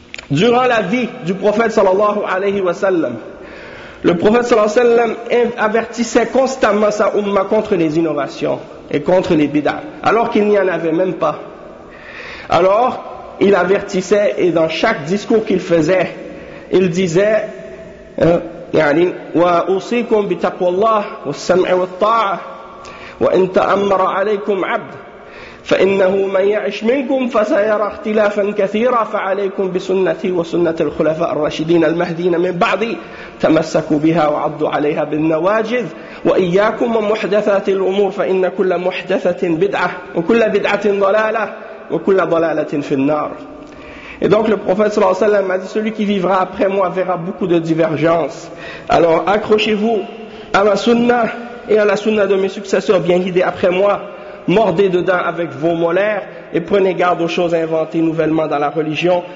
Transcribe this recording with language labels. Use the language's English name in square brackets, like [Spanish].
[French] Durant la vie du prophète sallallahu alayhi wa sallam, le prophète sallallahu alayhi wa sallam avertissait constamment sa umma contre les innovations et contre les bid'ahs, alors qu'il n'y en avait même pas. Alors, il avertissait et dans chaque discours qu'il faisait, il disait... [Arabic] يعني وأوصيكم بتقوى الله والسمع والطاعة وإن تأمر عليكم عبد فإنه من يعش منكم فسيرى اختلافا كثيرا فعليكم بسنتي وسنة الخلفاء الراشدين المهديين من بعدي تمسكوا بها وعضوا عليها بالنواجذ وإياكم ومحدثات الأمور فإن كل محدثة بدعة وكل بدعة ضلالة وكل ضلالة في النار. [French] Et donc le prophète sallallahu alayhi wa sallam a dit, celui qui vivra après moi verra beaucoup de divergences. Alors accrochez-vous à ma sunna et à la sunna de mes successeurs bien guidés après moi. Mordez dedans avec vos molaires et prenez garde aux choses inventées nouvellement dans la religion.